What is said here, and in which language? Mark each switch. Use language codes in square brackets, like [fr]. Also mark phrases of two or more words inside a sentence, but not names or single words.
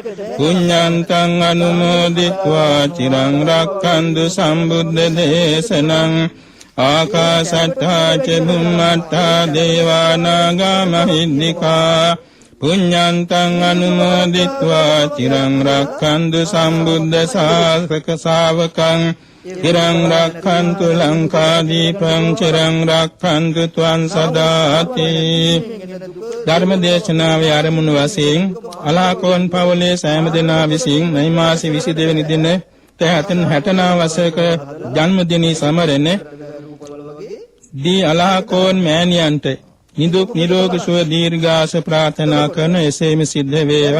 [pi] පුඤ්ඤන්තං අනුමෝදිत्वा චිරං රක්ඛන්තු සම්බුද්ධ දේශනං ආකාසට්ටා ච බුම්මට්ටා දේවානාගා මහිද්దికා පුඤ්ඤන්තං අනුමෝදිत्वा චිරං රක්ඛන්තු සම්බුද්ධ ශාසකං චිරං රක්ඛන්තු ලංකාදීපං චිරං රක්ඛන්තු ත්වං සදාති. [si] ධර්ම දේශනාවේ ආරමුණු වශයෙන් අලහකෝන් පවුලේ සෑම දෙනා විසින් මේ මාසේ 22 වෙනි දින 69 වසරක ජන්මදිනය සමරන දී අලහකෝන් මෑණියන්ට නිදුක් නිරෝගී සුව දීර්ඝාස ප්‍රාර්ථනා කරන එසේම සිද්ධ වේවා.